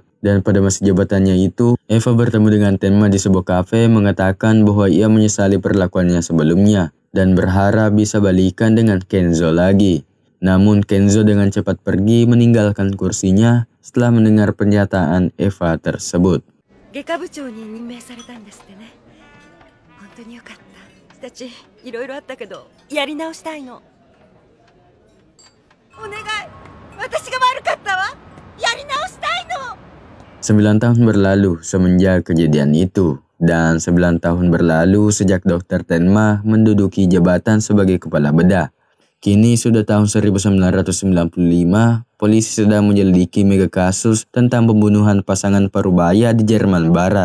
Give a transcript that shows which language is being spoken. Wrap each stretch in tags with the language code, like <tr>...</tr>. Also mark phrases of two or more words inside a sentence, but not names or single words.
<id>Dan pada masa jabatannya itu, Eva bertemu dengan Tenma di sebuah kafe mengatakan bahwa ia menyesali perlakuannya sebelumnya dan berharap bisa balikan dengan Kenzo lagi. Namun Kenzo dengan cepat pergi meninggalkan kursinya setelah mendengar pernyataan Eva tersebut.</id> <ja>外科部長に任命されたんですってね。本当によかった。たちいろいろあったけどやり直したいの。お願い、私が悪かったわ。やり直したいの。</ja> <id>9 tahun berlalu semenjak kejadian itu, dan 9 tahun berlalu sejak Dr. Tenma menduduki jabatan sebagai kepala bedah. Kini sudah tahun 1995, polisi sedang menyelidiki mega kasus tentang pembunuhan pasangan parubaya di Jerman Barat.</id>